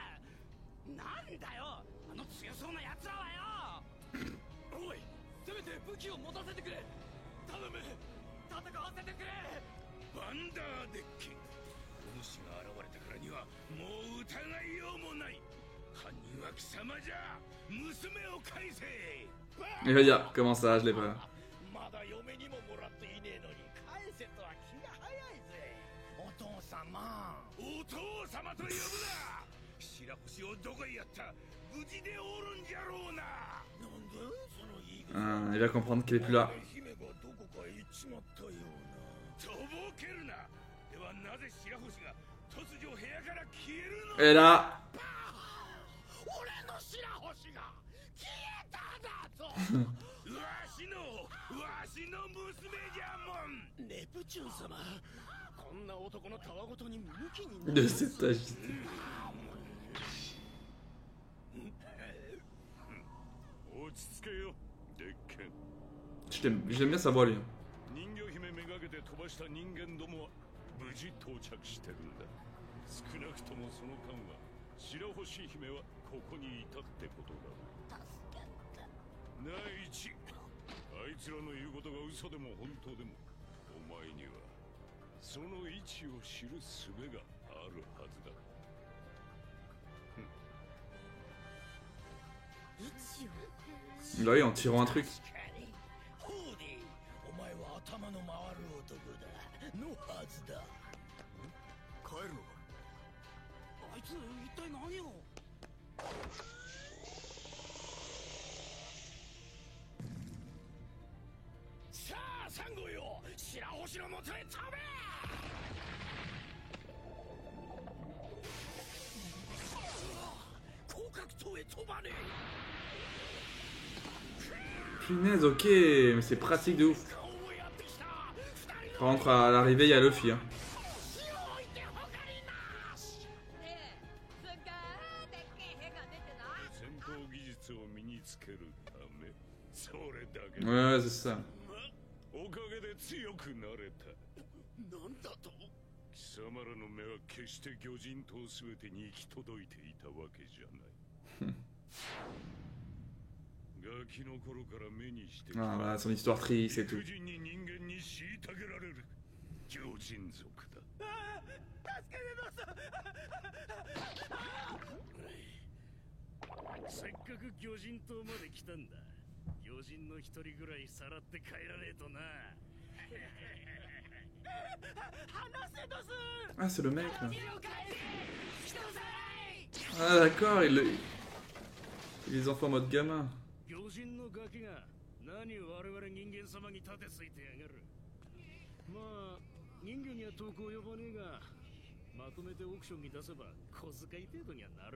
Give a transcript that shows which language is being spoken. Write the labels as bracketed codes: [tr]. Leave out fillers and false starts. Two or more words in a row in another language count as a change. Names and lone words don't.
[ja] なんだよあの強そうな奴らはよ。おい、せめて武器を持たせてくれ。頼む、戦わせてくれ。バンダーデッキ、お主が現れたからにはもう疑いようもない。犯人は貴様じゃ。娘を返せ。 [fr] Il va dire, comment ça, je l'ai pas. [ja] まだ嫁にももらっていねえのに返せとは気が早いぜ。お父様、お父様と呼ぶな。白星をどこへやった。無事でおるんじゃろうな。なんだその言い草。 [fr] Il va comprendre qu'il est plus là. [ja] 姫がどこかへ行っちまったような。とぼけるな。ではなぜ白星が突如部屋から消えるの。 [fr] Et là. [ja] 俺の白星が消えただと。わしの娘じゃもん。ネプチューン様、こんな男のたわごとに向きになる。 [fr] De cet âge. [ja] 落ち着けよ、デッケン。 [fr] J'aime bien sa voix, lui. [ja] 人魚姫めがけて飛ばした人間どもは無事到着してるんだ。少なくともその間は白星姫はここにいたってことだ。第一、あいつらの言うことが嘘でも本当でも、お前にはその位置を知る術があるはずだ。 [fr] Là, oui, en tirant un truc. [ja] ホーディ、お前は頭の回る男だのはずだ。帰るのか。あいつ一体何を。さあサンゴよ、白星のもとへ飛べ。広角塔へ飛ばねえ。 [fr] Punaise, ok, mais c'est pratique de ouf. Par contre, à l'arrivée, il y a Luffy. Hein. [ja] 戦闘技術を身につけるため、それだけ。 [fr] Ouais, c'est ça. [ja] おかげで強くなれた。なんだと。貴様らの目は決して魚人島すべてに行き届いていたわけじゃない。ガキの頃から目にしてきた。 [fr] Ah, voilà, son histoire triste et tout. [ja] 理不尽に人間に虐げられる魚人族だ。助けます。せっかく魚人島まで来たんだ。魚人の一人ぐらいさらって帰らねえとな。話せとす。 [fr] Ah, c'est le mec là. Ah, d'accord, il les enfants en mode gamin. [ja] 魚人のガキが何を我々人間様に立てついてやがる。まあ人魚には遠く及ばねえが、まとめてオークションに出せば小遣い程度にはなるか。